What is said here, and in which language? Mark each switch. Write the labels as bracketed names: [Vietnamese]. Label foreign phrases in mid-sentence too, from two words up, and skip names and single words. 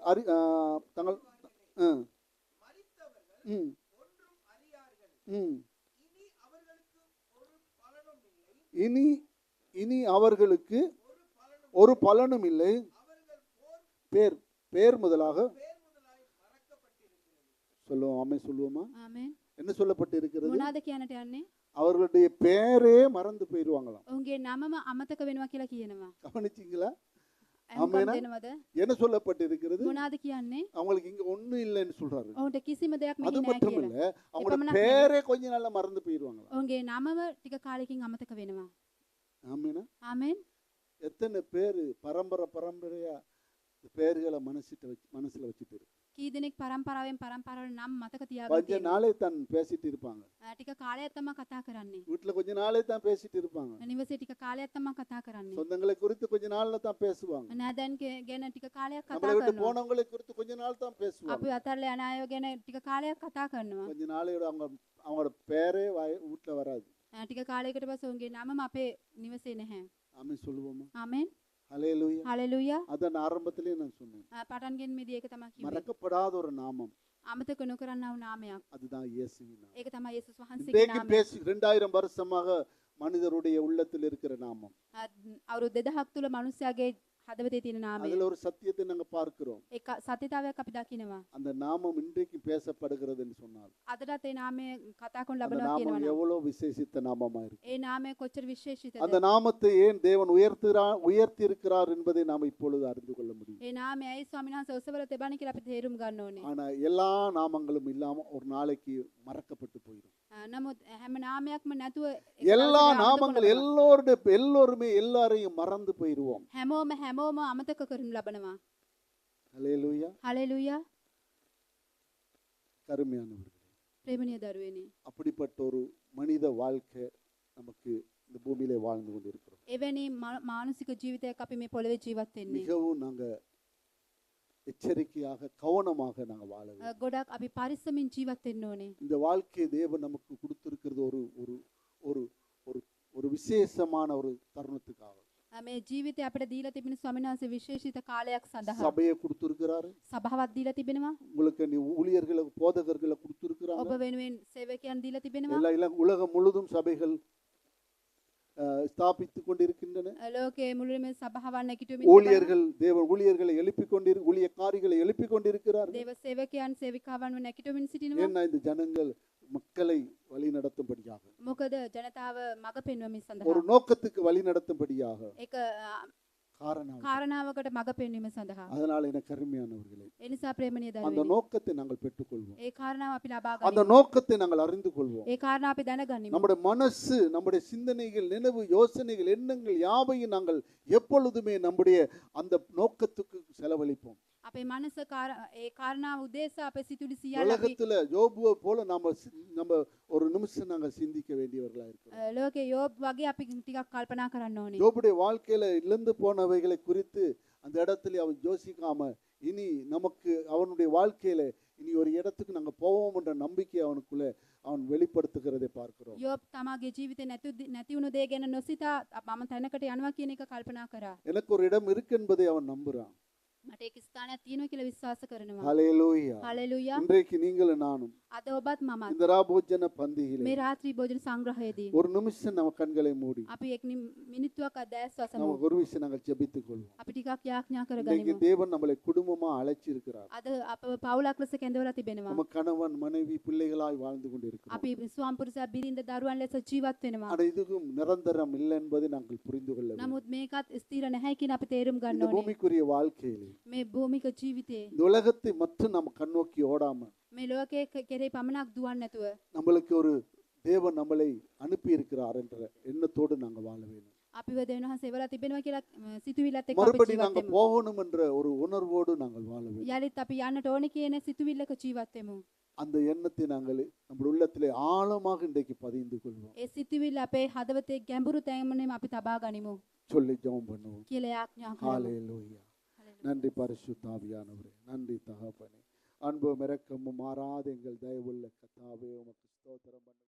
[Tamil] தாங்கள் இனி அவர்களுக்கு ஒரு பலனும் இல்லை. பேர் முதலாக சொல்லுவோம். ஆமென் சொல்லுவோமா? [Sinhala] ආමෙන්. [Tamil] என்ன சொல்லப்பட்டு இருக்கிறது? [Sinhala] මොනවාද කියන්නට යන්නේ? [Tamil] அவர்களுடைய பேரே மறந்து போயிடுவாங்களாம். [Sinhala] ඔවුන්ගේ නමම අමතක වෙනවා කියලා කියනවා. [Tamil] கவனிச்சீங்களா? අහුම්කම් [Sinhala] ආමෙන්. දෙනවද? [Tamil] என்ன சொல்லப்பட்டு இருக்கிறது? [Sinhala] මොනවාද කියන්නේ? [Tamil] அவங்களுக்கு இங்க ஒண்ணும் இல்லைன்னு சொல்றாரு. [Sinhala] ඔවුන්ට කිසිම දෙයක් [Tamil] அது [Sinhala] මෙහි නැහැ [Tamil] மட்டும் [Sinhala] කියලා. [Tamil] இல்ல, அவங்களோட [Sinhala] එපමණක් [Tamil] பேரே கொஞ்ச நாள்ல மறந்து போயிடுவாங்களாம். [Sinhala] ඔවුන්ගේ නමම ටික කාලෙකින් අමතක වෙනවා. [Tamil] ஆமென். [Sinhala] ආමෙන්. [Tamil] எத்தனை பேரு பரம்பரையா இந்த பேர்களை மனசுல வச்சுட்டு இருக்கு. [Sinhala] කී දෙනෙක් පරම්පරාවෙන් පරම්පරාවට නම් මතක තියාගෙන [Tamil] கொஞ்ச [Sinhala] තියෙනවා. [Tamil] நாளே தான் பேசிட்டு இருப்பாங்க. [Sinhala] ටික කාලයක් තමයි කතා කරන්නේ. [Tamil] வீட்டுல கொஞ்ச நாளே தான் பேசிட்டு இருப்பாங்க. [Sinhala] නිවසේ ටික කාලයක් තමයි කතා කරන්නේ. [Tamil] சொந்தங்களை குறித்து கொஞ்ச நாள்ல தான் பேசுவாங்க. [Sinhala] නෑදෑන් ගැන ටික කාලයක් කතා [Tamil] நம்மளை விட்டு [Sinhala] කරනවා. [Tamil] போனவங்களை குறித்து கொஞ்ச நாள் தான் பேசுவாங்க. [Sinhala] අපි අතරලා යන අය ගැන ටික කාලයක් කතා කරනවා. [Tamil] கொஞ்ச நாளையோட அவங்களோட பேரே வீட்டுல வராது. [Sinhala] ටික කාලයකට පස්සේ ඔවුන්ගේ නමම අපේ නිවසේ නැහැ. [Tamil] ஆமென் சொல்லுவோமா? [Sinhala] ආමෙන්. [Tamil] ஹல்லேலூயா. [Sinhala] හලෙලූයා. [Tamil] அத நான் ஆரம்பத்திலேயே நான் சொன்னேன். [Sinhala] පටන්ගෙන් මේදී ඒක තමයි කිව්වේ. [Tamil] மறக்கப்படாத ஒரு நாமம், [Sinhala] අමතක නොකරන්නා වූ නාමයක්. [Tamil] அதுதான் இயேசுவின் நாமம். [Sinhala] ඒක තමයි යේසුස් වහන්සේගේ [Tamil] இன்றைக்கு [Sinhala] නාමය. [Tamil] பேசி 2000 வருஷமாக மனிதருடைய உள்ளத்தில் இருக்கிற நாமம். [Sinhala] අවුරුදු 2000ක් තුල මිනිස්යාගේ හදවතේ තියෙන නාමය. [Tamil] அதுல ஒரு சத்தியத்தை நாங்க பார்க்கிறோம். [Sinhala] ඒක සත්‍යතාවයක් අපි දකිනවා. [Tamil] அந்த நாமம் இன்றைக்கு பேசப்படுகிறதுன்னு சொன்னால் [Sinhala] අදටත් ඒ නාමය කතා කරන [Tamil] அந்த [Sinhala] ලබනවා [Tamil] நாமம் [Sinhala] කියනවා. [Tamil] எவ்வளவு விசேஷித்த நாமமா இருக்கு. [Sinhala] ඒ නාමය කොච්චර විශේෂිතද? [Tamil] அந்த நாமத்தை ஏன் தேவன் உயர்த்தி இருக்கிறார் என்பதை நாம் இப்பொழுது அறிந்து கொள்ள முடியும். [Sinhala] ඒ නාමය ඇයි ස්වාමීන් වහන්සේ ඔසවල තබන්නේ කියලා අපි තේරුම් ගන්න ඕනේ. [Tamil] ஆனா எல்லா நாமங்களும் இல்லாம ஒரு நாளைக்கு மறக்கப்பட்டு போயிடும். [Sinhala] නමුත් හැම නාමයක්ම නැතුව [Tamil] எல்லா நாமங்கள் எல்லோருமே எல்லாரையும் மறந்து போயிடுவோம். [Sinhala] හැමෝම අමතක කරනු ලබනවා. [Tamil] ஹல்லேலூயா. [Sinhala] හලෙලූයා. [Tamil] கருமையானவர்களே, [Sinhala] ප්‍රේමණීය දරුවනේ. [Tamil] அப்படிப்பட்ட ஒரு மனித வாழ்க்கை நமக்கு இந்த பூமியிலே வாழ்ந்து கொண்டிருக்கிறோம். [Sinhala] එවැනි මානසික ජීවිතයක් අපි මේ පොළවේ ජීවත් වෙන්නේ. [Tamil] மிகவும் நாங்க எச்சரிக்கையாக கவனமாக நாங்கள் வாழ வேண்டும். [Sinhala] ගොඩක් අපි පරිස්සමින් ජීවත් වෙන්න ඕනේ. [Tamil] இந்த வாழ்க்கையை தேவன் நமக்கு கொடுத்திருக்கிறது ஒரு ஒரு ஒரு ஒரு ஒரு விசேஷமான ஒரு தருணத்துக்காக. [Sinhala] මේ ජීවිතය අපිට දීලා තිබෙන ස්වාමීන් වහන්සේ විශේෂිත කාලයක් සඳහා [Tamil] சபையை கொடுத்திருக்கிறாரு, [Sinhala] සභාවක් දීලා තිබෙනවා. [Tamil] உங்களுக்கு நீ ஊழியர்களை போதகர்களை கொடுத்திருக்கிறாங்க. [Sinhala] ඔබ වෙනුවෙන් සේවකයන් දීලා තිබෙනවා. [Tamil] உலகம் முழுதும் சபைகள் ஸ்தாபித்துக் கொண்டிருக்கின்றன. [Sinhala] ලෝකයේ මුළුමනින්ම සභාවන් නැගිටුමින් [Tamil] ஊழியர்கள் தேவன் ஊழியர்களை எழுப்பிக் ஊழியக்காரிகளை எழுப்பிக் கொண்டிருக்கிறார்கள். [Sinhala] දේව සේවකයන් සේවිකාවන් නැගිටුමින් සිටිනවා. [Tamil] ஏன்னா இந்த ஜனங்கள் மக்களை வழி நடத்தும்படியாக, [Sinhala] මොකද ජනතාව මඟ පෙන්වීම [Tamil] ஒரு [Sinhala] සඳහා [Tamil] நோக்கத்துக்கு வழி நடத்தும்படியாக [Sinhala] ඒක [Tamil] காரணம். [Sinhala] කාරණාවකට මඟ පෙන්වීම සඳහා. [Tamil] அதனால எனக்கு அருமையானவர்களே, [Sinhala] ඒ නිසා ප්‍රේමණීය [Tamil] அந்த [Sinhala] දරුවනි, [Tamil] நோக்கத்தை நாங்கள் பெற்றுக்கொள்வோம். [Sinhala] ඒ කාරණාව අපි ලබා [Tamil] அந்த [Sinhala] ගනිමු. [Tamil] நோக்கத்தை நாங்கள் அறிந்து கொள்வோம். [Sinhala] ඒ කාරණාව අපි දැනගනිමු. [Tamil] நம்முடைய மனசு, நம்முடைய சிந்தனைகள், நினைவு, யோசனைகள், எண்ணங்கள் யாவையும் நாங்கள் எப்பொழுதுமே நம்முடைய அந்த நோக்கத்துக்கு செலவழிப்போம். [Sinhala] අපේ මනස ඒ කාරණාව උදෙසා අපේ සිතුවිලි සියල්ල අපි [Tamil] உலகத்துல யோபுவை போல நம்ம ஒரு நிமிஷம் நாங்கள் சிந்திக்க வேண்டியவர்களா இருக்கிறோம். [Sinhala] ලෝකේ යෝබ් වගේ අපි ටිකක් කල්පනා කරන්න ඕනේ. [Tamil] யோபுடைய வாழ்க்கையில இழந்து போனவைகளை குறித்து அந்த இடத்துல அவன் யோசிக்காம, இனி நமக்கு அவனுடைய வாழ்க்கையில இனி ஒரு இடத்துக்கு நாங்க போவோம் என்ற நம்பிக்கை அவனுக்குள்ள அவன் வெளிப்படுத்துகிறதை பார்க்கிறோம். [Sinhala] යෝබ් තමාගේ ජීවිතේ නැති වුණු දේ ගැන නොසිතා මම තැනකට යනවා කියන එක කල්පනා කරා. [Tamil] எனக்கு ஒரு இடம் இருக்கு என்பதை அவன் நம்புறான். [Sinhala] මට ඒක ස්ථානයක් තියෙනවා කියලා විශ්වාස කරනවා. [Tamil] ஹல்லேலூயா. [Sinhala] හalleluya. [Tamil] இன்றைக்கு நீங்களும் நானும் [Sinhala] අද ඔබත් මමත් [Tamil] இந்த ராபோஜன பந்தியிலே [Sinhala] මේ රාත්‍රී භෝජන සංග්‍රහයේදී [Tamil] ஒரு நிமிஷம் நம்ம கண்களை மூடி [Sinhala] අපි එක් මිනිත්තුවක් අධ්‍යයස් වසමු. [Tamil] நம்ம ஒரு விஷயம் நாங்கள் ஜெபித்துக் கொள்வோம். [Sinhala] අපි ටිකක් යාඥා [Tamil] இன்னைக்கு [Sinhala] කරගනිමු. [Tamil] தேவன் நம்மளை குடும்பமா அழைச்சிருக்கிறார். [Sinhala] අද අප පවුලක් ලෙස කැඳවලා තිබෙනවා. [Tamil] நம்ம கணவன் மனைவி பிள்ளைகளாய் வாழ்ந்து கொண்டிருக்கிறோம். [Sinhala] අපි ස්වාම පුරුෂයා බිරිඳ දරුවන් ලෙස ජීවත් වෙනවා. [Tamil] ஆனா இதுக்கும் நிரந்தரம் இல்லை என்பதை நாங்கள் புரிந்து கொள்ள வேண்டும். [Sinhala] නමුත් මේකත් ස්ථිර නැහැ කියන අපි තේරුම් ගන්න [Tamil] இந்த [Sinhala] ඕනේ. [Tamil] பூமிக்குரிய வாழ்க்கையிலே [Sinhala] මේ භූමික ජීවිතේ [Tamil] இந்த உலகத்தை மட்டும் நம்ம கண்ணோக்கி ஓடாம, [Sinhala] මේ ලෝකයේ කෙරේ පමණක් දුවන්නේ නැතුව [Tamil] நம்மளுக்கு ஒரு தேவன் நம்மளை அனுப்பி இருக்கிறார் என்ற எண்ணத்தோடு நாங்கள் வாழ வேண்டும். [Sinhala] අපිව දෙවියන් වහන්සේ එවලා තිබෙනවා කියලා සිතුවිල්ලත් එක්ක අපි [Tamil] மறுபடி [Sinhala] ජීවත් [Tamil] நாங்கள் [Sinhala] වෙමු. [Tamil] போகணும் என்ற ஒரு உணர்வோடு நாங்கள் வாழ வேண்டும். [Sinhala] යලිත් අපි යන්නට ඕනේ කියන සිතුවිල්ලක ජීවත් වෙමු. [Tamil] அந்த எண்ணத்தை நாங்கள் நம்முடைய உள்ளத்திலே ஆழமாக இன்றைக்கு பதிந்து கொள்வோம். [Sinhala] ඒ සිතුවිල්ල අපේ හදවතේ ගැඹුරු තැන්මනේ අපි තබා ගනිමු [Tamil] சொல்லி ஜெபம் பண்ணுவோம். [Sinhala] කියලා යාඥා කරමු. [Tamil] ஹல்லேலூயா. நன்றி பரிசுத்த ஆவியானவரே, நன்றி தகப்பனே. அன்பும் இரக்கமும் மாறாத எங்கள் தயவுள்ள கர்த்தாவே, உமக்கு ஸ்தோத்திரம்.